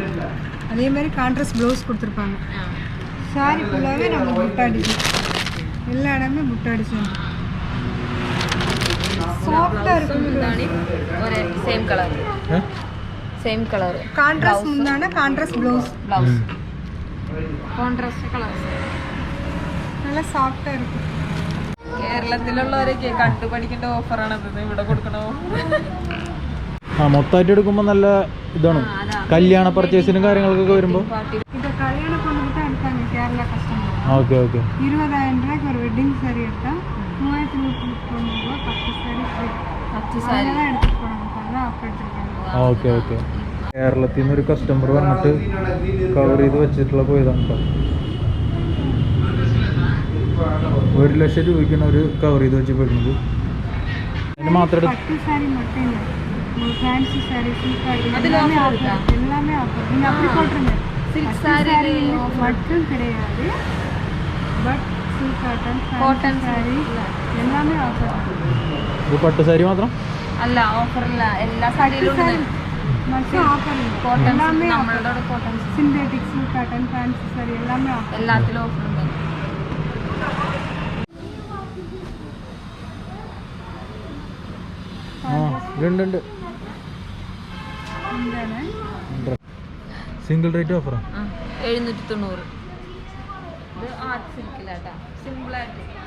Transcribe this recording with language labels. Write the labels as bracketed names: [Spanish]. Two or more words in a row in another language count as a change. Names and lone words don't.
[Tamil] அதே மாதிரி [English] contrast blouse [Tamil] கொடுத்துருப்பாங்க. சாரி ஃபுல்லாகவே நம்ம புட்டா டிசைன். எல்லா இடமே புட்டா டிசைன். சாஃப்டாக இருக்கும். ஒரு சேம் கலர் கான்ட்ராஸ்ட் முந்தான [English] contrast blouse. contrast colours [Tamil] நல்லா சாஃப்டாக இருக்கும். [Malayalam] കേരളത്തിലുള്ളവരൊക്കെ കണ്ടുപഠിക്കേണ്ട ഓഫറാണത് ഇവിടെ കൊടുക്കണോ. മൊത്തമായിട്ട് എടുക്കുമ്പോൾ നല്ല ഇതാണ്. കല്യാണ പർച്ചേസിനും കാര്യങ്ങൾക്കൊക്കെ വരുമ്പോൾ [Tamil] இது கல்யாண பொண்ணுக்கு தான் எடுத்தாங்க கேரளா கஸ்டமர். [Malayalam] ഓക്കെ [Tamil] 20,000 ரூபாய்க்கு ஒரு வெட்டிங் சாரி எடுத்தால் 3190 ரூபா 10 சாரி ஃப்ரீ. 10 சாரி எடுத்துகிட்டு போனாங்க. அப்போ எடுத்துருக்காங்க. [Malayalam] ഓക്കെ ഓക്കെ. കേരളത്തിൽ നിന്ന് ഒരു കസ്റ്റമർ വന്നിട്ട് കവർ ചെയ്ത് വെച്ചിട്ടുള്ള പോയതാണ് കേട്ടോ. 1 ലക്ഷം രൂപയ്ക്കാണ് ഒരു കവർ ചെയ്ത് വെച്ച് പോയിരുന്നത്. അതിന് മാത്രം [Tamil] பட்டு சாரி மட்டும் இல்லை, உங்களுக்கு ஃபேன்சி சாரி, சில்க் சாரி அதுல எல்லாமே offer ஆஃபர், இருக்கா? எல்லாமே ஆஃபர். நீங்கள் அப்படி போட்டுருங்க. சில்க் பட்டு சாரி சாரி மட்டும் கிடையாது, பட் [English] silk cotton, [Tamil] Cotton சாரி எல்லாமே ஆஃபர். [Malayalam] ഇത് പട്ട് സാരി മാത്രം അല്ല, ഓഫറില്ല, എല്ലാ സാരിയിലും [Tamil] சாரி [Malayalam] ഉണ്ട്. [Tamil] மட்டும் ஆஃபர் இல்லை, [Malayalam] കോട്ടൺ [Tamil] எல்லாமே [Malayalam] നമ്മളുടെ അവിടെ കോട്ടൺ [Tamil] சிந்தெட்டிக், [English] silk cotton, [Tamil] ஃபேன்சி சாரி எல்லாமே ஆஃபர். [Malayalam] എല്ലാത്തിലും ഓഫർ ഉണ്ട്. ആ ഉണ്ട്. എന്താണ് [English] single rate [Malayalam] ഓഫറാ. 790. ഇത് [English] art silk, [Malayalam] സിമ്പിളായിട്ട്.